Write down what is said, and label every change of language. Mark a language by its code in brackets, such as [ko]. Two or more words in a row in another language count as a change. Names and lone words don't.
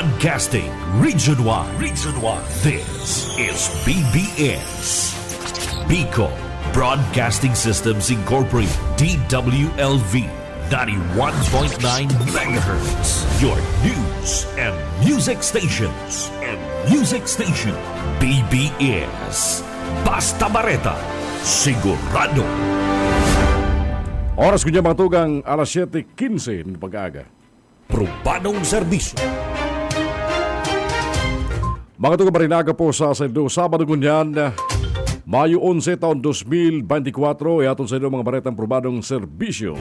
[en] Broadcasting Region 1. Region 1. This is BBS. Bicol Broadcasting Systems Incorporated. DWLV 91.9 MHz. Your news and music stations. [bik] BBS. Basta Bareta. Sigurado. Oras ko niya mga tugang alas 7:15 ng pag-aga. Probadong serbisyo. Mga tugang marinaga po sa Sendo, Sabado kunyan, Mayo 11 taon 2024, aton sa inyo mga baretang probadong serbisyo.